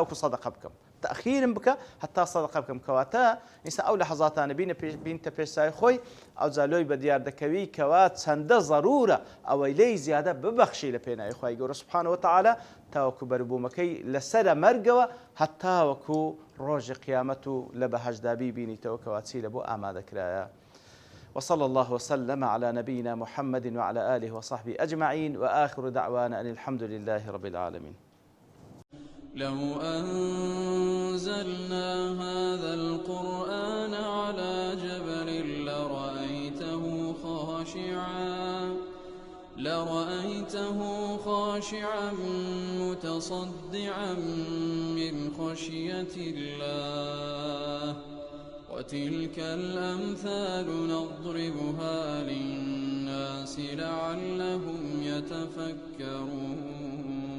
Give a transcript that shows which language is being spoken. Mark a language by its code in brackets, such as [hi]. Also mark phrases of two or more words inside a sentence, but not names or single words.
[ckb] ئەوکو سەدەقە بکەم تەخیرم بکە هەتا سەدەقە بکەم کەواتە ئێستا ئەو لە حەزاتانە بینتە پێشسای خۆی ئەوجا لۆی بە دیار دەکەوی کەوا چەندە ضرورە ئەوەی لێی زیادە ببەخشی لە پێناوی خوای گەورە [ar] سوبحانەوە وتەعالە [ckb] تاوەکو بەربوومەکەی لەسرە مەرگەوە هەتا وەکو ڕۆژی قیامەت و لە بەهەشدا بیبینیتەوە کەوا چی لە بۆ ئامادەکرایە [ar] وصلى الله وسلم على نبينا محمد وعلى آله وصحبه أجمعين وآخر دعوانا أن الحمد لله رب العالمين لو أنزلنا هذا القرآن على جبل لرأيته خاشعا متصدعا من خشية الله وتلك الأمثال نضربها للناس لعلهم يتفكرون